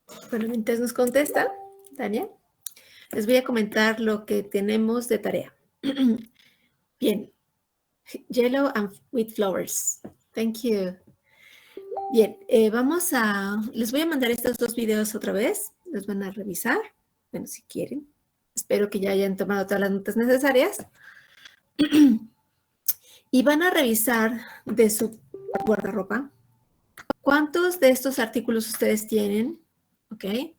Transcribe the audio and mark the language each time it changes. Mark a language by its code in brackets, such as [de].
[es] Bueno, mientras nos contesta, Dania, les voy a comentar lo que tenemos de tarea. Bien. [en] Yellow and with flowers. Thank you. [es] Bien, les voy a mandar estos dos videos otra vez. Los van a revisar. Bueno, si quieren. Espero que ya hayan tomado todas las notas necesarias. Y van a revisar de su guardarropa cuántos de estos artículos ustedes tienen, ¿ok?